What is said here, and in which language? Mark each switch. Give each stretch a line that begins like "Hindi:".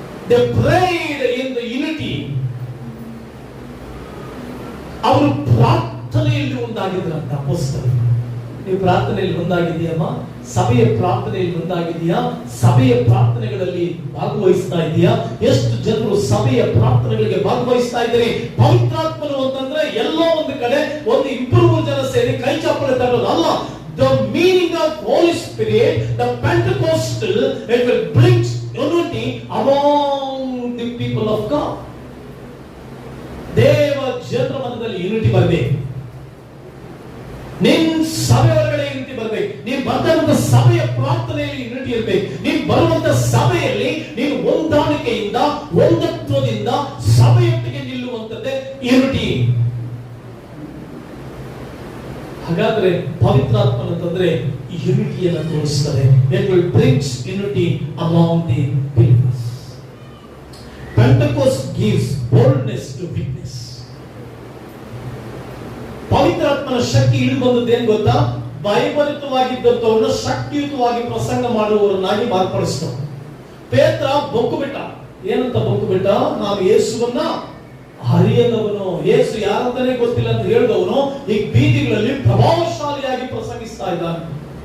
English: They prayed in the unity.
Kannada: ಅವರು ಪ್ರಾರ್ಥನೆಯಲ್ಲಿ ಒಂದಾಗಿದ್ರಂತ ಅಪೊಸ್ತಲರು. ನೀವು ಪ್ರಾರ್ಥನೆಯಲ್ಲಿ ಒಂದಾಗಿದೆಯಮ್ಮ? ಸಭೆಯ ಪ್ರಾರ್ಥನೆಯಲ್ಲಿ ಒಂದಾಗಿದೆಯಾ? ಸಭೆಯ ಪ್ರಾರ್ಥನೆಗಳಲ್ಲಿ ಭಾಗವಹಿಸ್ತಾ ಇದೆಯಾ? ಎಷ್ಟು ಜನರು ಸಭೆಯ ಪ್ರಾರ್ಥನೆಗಳಿಗೆ ಭಾಗವಹಿಸ್ತಾ ಇದ್ದಾರೆ? ಪವಿತ್ರಾತ್ಮನು ಅಂತಂದ್ರೆ ಎಲ್ಲೋ ಒಂದು ಕಡೆ ಒಂದು 2-3 ಜನ ಸೇರಿ ಕೈ ಚಾಪಳೆ ತಟ್ಟೋದು ಅಲ್ಲ.
English: The meaning of Holy Spirit, the Pentecostal, it will bring unity among the people of God.
Kannada: ದೇವ ಜನರ ಮಧ್ಯದಲ್ಲಿ ಯೂನಿಟಿ ಬರಬೇಕು. ನಿನ್ ಸಭೆ ಒಳಗಡೆ ಯೂನಿಟಿ ಬರಬೇಕು. ನೀನು ಬಂದಂತ ಸಭೆಯ ಪ್ರಾರ್ಥನೆಯಲ್ಲಿ ಯೂನಿಟಿ ಇರಬೇಕು. ನೀನು ಬರುವಂತ ಸಭೆಯಲ್ಲಿ ನೀನು ಹೊಂದಾಣಿಕೆಯಿಂದ, ಒಂದತ್ವದಿಂದ ಸಭೆಯೊಟ್ಟಿಗೆ ನಿಲ್ಲುವಂತದ್ದೇ ಯೂನಿಟಿ. ಹಾಗಾದ್ರೆ ಪವಿತ್ರಾತ್ಮನ ಅಂತಂದ್ರೆ ಯೂನಿಟಿಯನ್ನು ತೋರಿಸ್ತದೆ.
English: It will bring unity among the believers. Pentecost gives boldness to witness.
Kannada: ಪವಿತ್ರಾತ್ಮನ ಶಕ್ತಿ ಇಳಿದು ಬಂದದ್ದು ಏನ್ ಗೊತ್ತಾ? ಭಯಭರಿತವಾಗಿದ್ದಂತವರನ್ನ ಶಕ್ತಿಯುತವಾಗಿ ಪ್ರಸಂಗ ಮಾಡುವವರನ್ನಾಗಿ ಮಾರ್ಪಡಿಸ್ತಾರೆ. ಪೇತ್ರ ಬೊಕ್ಕು ಬಿಟ್ಟ. ಏನಂತ ಬದುಕುಬಿಟ್ಟ? ನಾನು ಯೇಸುವನ್ನ ಹರಿಯದವನು, ಯೇಸು ಯಾರಂತಾನೆ ಗೊತ್ತಿಲ್ಲ ಅಂತ ಹೇಳಿದವನು ಈ ಬೀದಿಗಳಲ್ಲಿ ಪ್ರಭಾವಶಾಲಿಯಾಗಿ ಪ್ರಸಂಗಿಸ್ತಾ ಇದ್ದಾನೆ.